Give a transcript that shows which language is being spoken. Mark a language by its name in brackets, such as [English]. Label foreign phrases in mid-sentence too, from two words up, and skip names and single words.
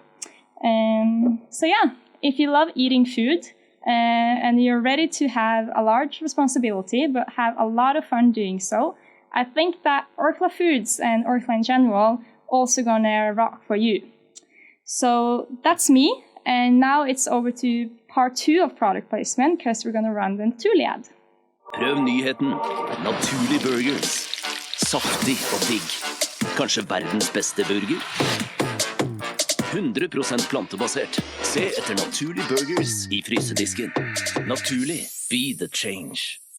[English] So yeah, if you love eating food and you're ready to have a large responsibility but have a lot of fun doing so, I think that Orkla Foods and Orkla in general also gonna rock for you. So that's me, and now it's over to part 2 of product placement because we're gonna run the Naturlig ad. [Norwegian] Prøv nyheten. Naturlig burgers. Saftig og digg. Kanskje verdens beste burger? 100% plantebasert. Se etter Naturlig burgers i frysedisken. Naturlig. [English] Be the change.